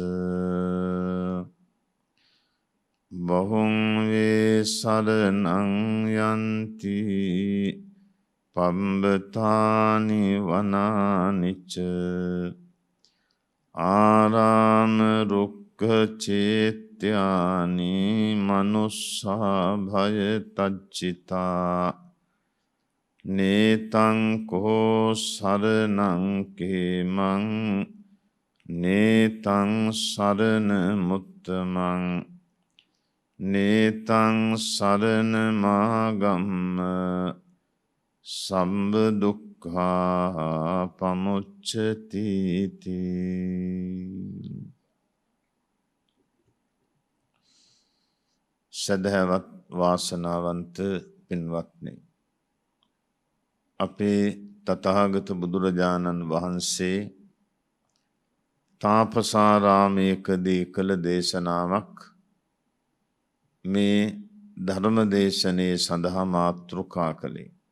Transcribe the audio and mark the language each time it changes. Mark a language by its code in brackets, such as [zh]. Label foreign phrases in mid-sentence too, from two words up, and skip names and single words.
[pi] බහුං වේ සරණං යන්ති පම්බතානි වනානිච ආරාම රුක්ඛ චේත්‍යානි මනුස්සා භය තච්චිතා. නේතං කෝ සරණං කේමං නේතං සරණ මුත්තමං නේතං සරණ මාගම්ම සම්බ දුක්ඛා පමුච්ඡති. [si] සදහවත් වාසනාවන්ත පින්වත්නි, අපේ තථාගත බුදුරජාණන් වහන්සේ තාපසාරාමයකදී කළ දේශනාවක් මේ ධර්ම දේශනයේ සඳහා මාතෘකා කළේ.